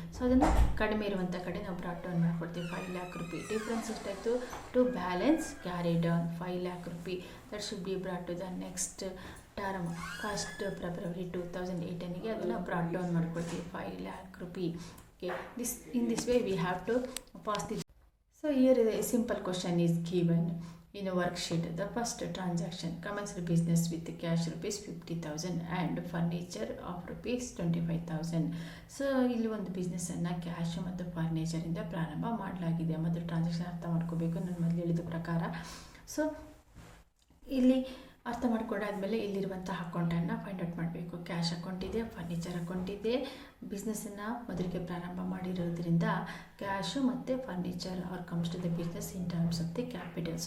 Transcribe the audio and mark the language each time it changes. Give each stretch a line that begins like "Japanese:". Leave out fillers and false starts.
Kannada: So ಅದನ್ನು ಕಡಿಮೆ ಇರುವಂಥ ಕಡೆ ನಾವು ಬ್ರಾಡ್ ಡೌನ್ ಮಾಡ್ಕೊಡ್ತೀವಿ 5 ಲ್ಯಾಕ್ ರುಪಿ. ಡಿಫ್ರೆನ್ಸ್ ಎಷ್ಟಾಯಿತು? To balance carry down 5 lac rupee.
English: that should be brought to the next term
Kannada: 1st February 2018ಗೆ ಅದನ್ನು ಬ್ರಾಡ್ ಡೌನ್ ಮಾಡ್ಕೊಳ್ತೀವಿ 5 lac rupee.
English: Okay, in this way we have to pass the. So here a simple question is given in a worksheet. The first transaction commenced business with cash rupees 50,000 and furniture of rupees 25,000.
Kannada: So ಇಲ್ಲಿ ಒಂದು ಬಿಸ್ನೆಸ್ಸನ್ನು cash ಮತ್ತು ಫರ್ನಿಚರಿಂದ ಪ್ರಾರಂಭ ಮಾಡಲಾಗಿದೆ. ಮತ್ತು transaction ಅರ್ಥ ಮಾಡ್ಕೋಬೇಕು ನಾನು ಮೊದಲು ಹೇಳಿದ ಪ್ರಕಾರ. ಸೊ ಇಲ್ಲಿ ಅರ್ಥ ಮಾಡ್ಕೊಂಡಾದ್ಮೇಲೆ ಇಲ್ಲಿರುವಂಥ ಅಕೌಂಟನ್ನು ಫೈಂಡ್ ಔಟ್ ಮಾಡಬೇಕು. ಕ್ಯಾಶ್ ಅಕೌಂಟ್ ಇದೆ, ಫರ್ನಿಚರ್ ಅಕೌಂಟ್ ಇದೆ. ಬಿಸ್ನೆಸ್ಸನ್ನು ಮೊದಲಿಗೆ ಪ್ರಾರಂಭ ಮಾಡಿರೋದ್ರಿಂದ ಕ್ಯಾಶು ಮತ್ತು furniture
English: Are comes to the business in terms of the capital.